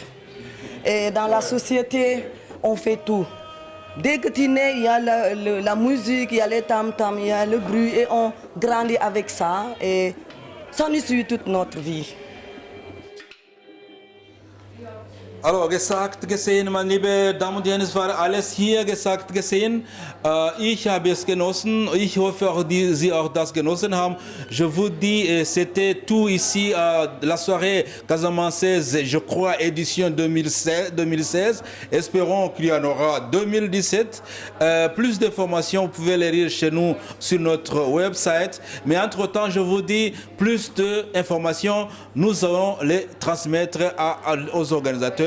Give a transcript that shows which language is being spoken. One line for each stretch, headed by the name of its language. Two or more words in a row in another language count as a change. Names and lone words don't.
French: Et dans la société, on fait tout. Dès que tu es né, il y a la musique, il y a les tam-tams, il y a le bruit, et on grandit avec ça. Et ça nous suit toute notre vie. Alors,
German: gesagt gesehen, meine liebe Damen und Herren, es war alles hier gesagt gesehen. Ich habe es genossen. Ich hoffe auch, Sie auch das genossen haben.
French: Je vous dis, c'était tout ici, la soirée casamançaise, je crois, édition 2016. Espérons qu'il y en aura 2017. Plus d'informations, vous pouvez les lire chez nous sur notre website. Mais entre-temps, je vous dis, plus d'informations, nous allons les transmettre aux organisateurs.